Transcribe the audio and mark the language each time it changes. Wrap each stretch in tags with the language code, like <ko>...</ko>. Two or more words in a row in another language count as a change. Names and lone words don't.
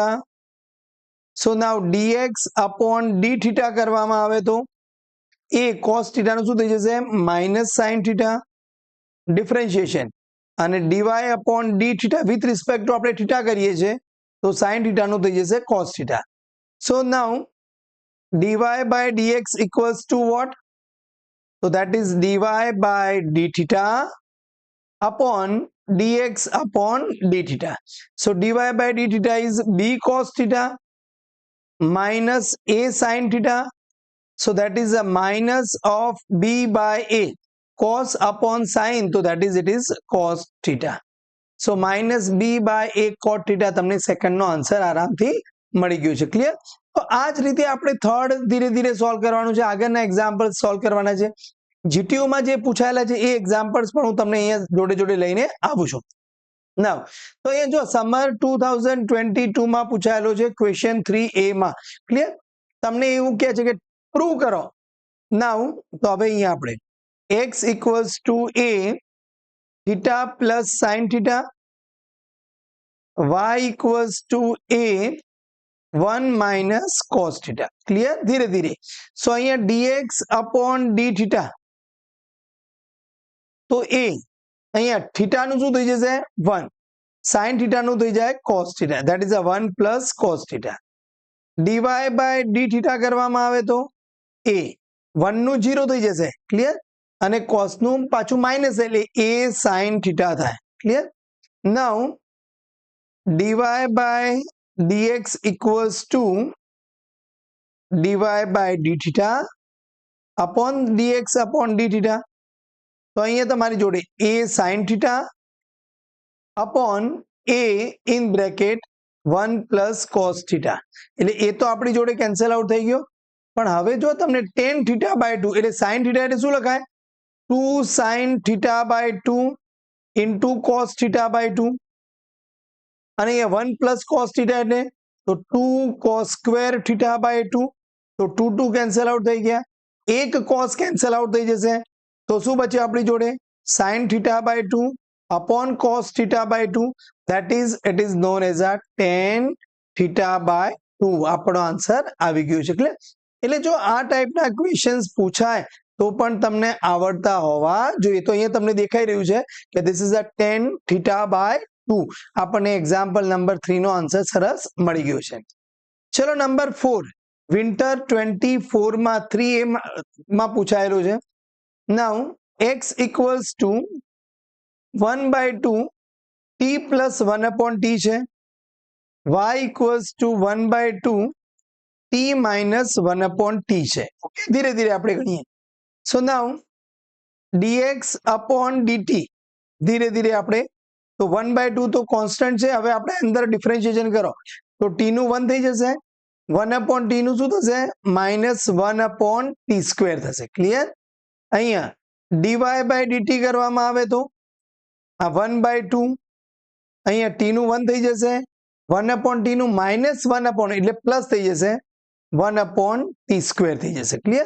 <en>So now</en> <gu>dx/dθ કરવામાં આવે તો a cos θ નું શું થઈ જશે? -sin θ, ડિફરન્શિએશન, અને dy/dθ</gu> <en>with respect to</en> <gu>આપણે θ કરીએ છીએ તો sin θ નું થઈ જશે cos θ.</gu> <en>So now dy by dx equals to what? So that is dy by d theta upon dx upon d theta. So dy by d theta is b cos theta minus a sin theta. So that is a minus of b by a cos upon sin. So that is it is cos theta. So minus b by a cot theta</en> <gu>તમને સેકન્ડનો આન્સર આરામથી મળી ગયું છે. ક્લિયર? તો આ જ રીતે આપણે થર્ડ ધીરે ધીરે સોલ્વ કરવાનું છે. આગળના એક્ઝામ્પલ સોલ્વ કરવાના છે. જીટીયુમાં જે પૂછાયેલા છે એ એક્ઝામ્પલ્સ પણ હું તમને અહીંયા જોડે જોડે લઈને આવું છું. નાવ તો અહીંયા જો સમર 2022 માં પૂછાયેલો છે ક્વેશ્ચન 3A માં. ક્લિયર? તમને એવું કહે છે કે પ્રૂવ કરો. નાવ તો હવે અહીંયા આપણે</gu> <en>x equals to a theta plus sin theta, y equals to a 1 minus cos theta. Clear?</en> <gu>ધીરે ધીરે. So અહીંયા</gu> <en>dx upon d theta</en> <gu>તો a અહીંયા theta નું શું થઈ જશે 1, sin theta નું થઈ જાય cos theta,</gu> <en>that is a 1 plus cos theta. dy by d theta</en> <gu>કરવામાં આવે તો a 1 નું 0 થઈ જશે. ક્લિયર? અને cos નું પાછું માઇનસ એટલે a sin theta થાય. ક્લિયર?</gu> <en>નાઉ dy by dx equals to dy by d theta upon dx upon d theta.</en> <gu>તો અહીંયા તમારી જોડે</gu> <en>a sin theta upon a in bracket 1 plus cos theta.</en> <gu>એટલે એ તો આપણી જોડે કેન્સલ આઉટ થઈ ગયો. પણ હવે જો તમને</gu> <en>tan theta by 2</en> <gu>એટલે sin theta એટલે શું લખાય</gu> <en>2 sin theta by 2</en> <gu>into cos theta by 2 અને અહીંયા</gu> <en>1 plus cos theta</en> <gu>એટલે તો</gu> <en>2 cos square theta by 2.</en> <gu>તો 2 કેન્સલ આઉટ થઈ ગયા. એક cos કેન્સલ આઉટ થઈ જશે. તો શું બચ્યું આપણી જોડે</gu> <en>sin theta by 2</en> <gu>upon cos theta by 2,</gu> <en>that is it is known as a tan theta by 2.</en> <gu>આપણો આન્સર આવી ગયો છે. એટલે જો આ ટાઈપના ક્વેશ્ચન્સ પૂછાય તો પણ તમને આવડતા હોવા જોઈએ. તો અહીંયા તમને દેખાઈ રહ્યું છે કે</gu> <en>this is a tan theta by 2.</en> <gu>આપણને એક્ઝામ્પલ નંબર 3 નો આન્સર સરસ મળી ગયો છે. ચલો નંબર 4 વિન્ટર 24 માં 3A માં પૂછાયેલું છે.</gu> <en>નાઉ x equals to 1 by 2 t plus 1 upon t છે. y equals to 1 by 2 t minus 1 upon t છે.</en> <gu>ઓકે, ધીરે ધીરે આપણે ગણીએ.</gu> <en>So now dx upon dt</en> <gu>ધીરે ધીરે આપણે તો 1 by 2 તો કોન્સ્ટન્ટ છે. હવે આપણે અંદર ડિફરન્શિએશન કરો તો t નું 1 થઈ જશે, 1 upon t નું શું થશે</gu> <en>minus 1 upon t square</en> <gu>થશે. ક્લિયર? અહીંયા</gu> <en>dy by dt</en> <gu>કરવામાં આવે તો આ 1 by 2 અહીંયા t નું 1 થઈ જશે, 1 upon t નું</gu> <en>minus 1 upon</en> <gu>એટલે પ્લસ થઈ જશે</gu> <en>1 upon t square</en> <gu>થઈ જશે. ક્લિયર?</gu>